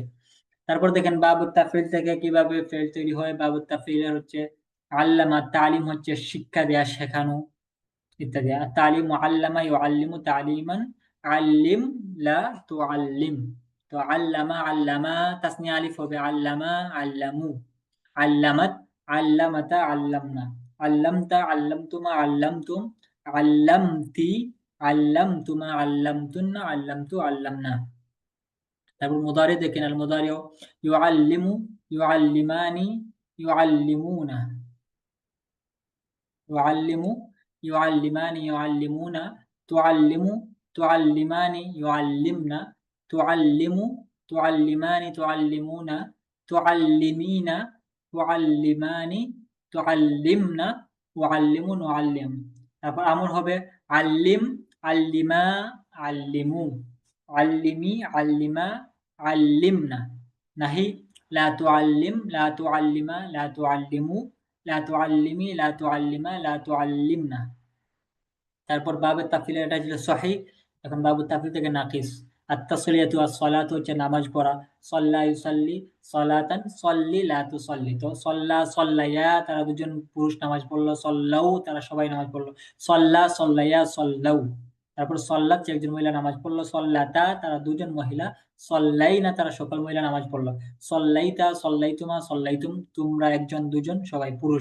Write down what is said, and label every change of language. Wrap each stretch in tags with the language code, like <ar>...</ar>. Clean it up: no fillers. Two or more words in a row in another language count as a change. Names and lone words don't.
<bn>তারপর দেখেন</bn> <ar>باب التفعيل</ar> <bn>থেকে কিভাবে ফেল তৈরি হয়।</bn> <ar>باب التفعيلের</ar> <bn>হচ্ছে আল্লামা, তালিম হচ্ছে শিক্ষা দেয়া শেখানো ইত্যাদি।</bn> <ar>আর تعليم علّم يعلّم تعليمًا، علّم لا تعلّم। তো علّم علّما تثنية ألف হবে، علّما علّموا، علّمت علّمتا علّمن، علّمتَ علّمتما علّمتم، علّمتِ علّمتما علّمتنّ علّمتُ علّمنا।</ar> <bn>তারপর মুদারি দেখেন</bn> <ar>المضارع يعلّم يعلّمان يعلّمون، يعلّم يعلّمان يعلّمون، تعلّم تعلّمان يعلّمن، تعلّم تعلّمان تعلّمون، تعلّمين تعلّمان تعلّمن، أعلّم نعلّم.</ar> <bn>তারপর আমর হবে</bn> <ar>علّم علّما علّموا، علّمي علّما علّمن. نهي لا تعلّم لا تعلّما لا تعلّموا لا تعلّمي لا تعلّما لا تعلّمن.</ar> <bn>তারপর</bn> <ar>باب التفسير</ar> <bn>এটা ছিল সহিহ, এখন</bn> <ar>باب التفسير</ar> <bn>থেকে নাকিস।</bn> <ar>التصلية الصلاة</ar> <bn>হচ্ছে নামাজ পড়া।</bn> <ar>صلّى يصلّي صلاةً، صلّ لا تصلّ.</ar> <bn>তো</bn> <ar>صلّى صلّيا</ar> <bn>তারা দুজন পুরুষ নামাজ পড়লো, সাল্লাউ তারা সবাই নামাজ পড়লো।</bn> <ar>صلّى صلّيا صلّوا.</ar> <bn>তারপর সাল্লাত যে একজন মহিলা নামাজ পড়লো, সাল্লাতা তারা দুজন মহিলা, সাল্লাইনা তারা সকল মহিলা নামাজ পড়লো।</bn> <ar>صلّيتَ صلّيتما صلّيتم</ar> <bn>তোমরা একজন দুজন সবাই পুরুষ।</bn>